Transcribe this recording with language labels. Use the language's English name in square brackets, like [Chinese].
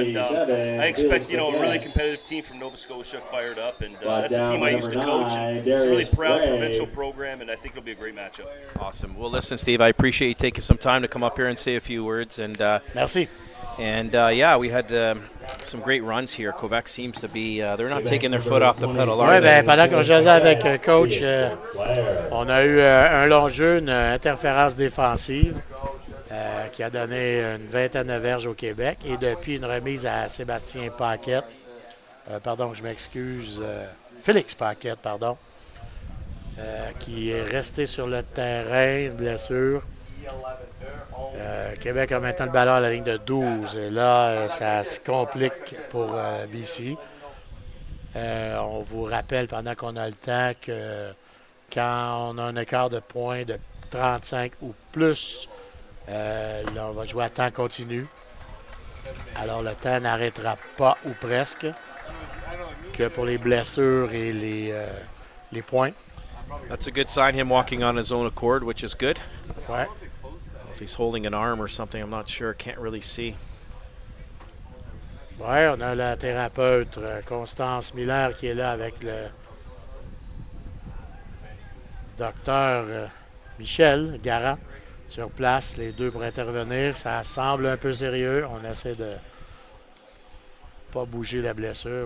[English] And I expect a really competitive team from Nova Scotia fired up, and that's a team I used to coach. And it's a really proud provincial program, and I think it'll be a great matchup. Awesome. Well, listen, Steve, I appreciate you taking some time to come up here and say a few words. And [French] merci. [English] And we had some great runs here. Quebec seems to be, they're not taking their foot off the pedal, are they? [French] Pendant qu'on jasait avec coach, on a eu un long jeu, une interférence défensive qui a donné une vingtaine de verges au Québec. Et depuis, une remise à Sébastien Paquette. Je m'excuse. Félix Paquette, qui est resté sur le terrain, une blessure. Québec a maintenant le ballon à la ligne de 12. Et là, ça se complique pour BC. On vous rappelle pendant qu'on a le temps que quand on a un écart de points de 35 ou plus, là, on va jouer à temps continu. Alors, le temps n'arrêtera pas, ou presque, que pour les blessures et les points. [English] That's a good sign, him walking on his own accord, which is good. [French] Ouais. [English] If he's holding an arm or something, I'm not sure. Can't really see. [French] Oui, on a la thérapeute Constance Miller qui est là avec le docteur Michel Garant sur place, les deux pour intervenir. Ça semble un peu sérieux. On essaie de pas bouger la blessure.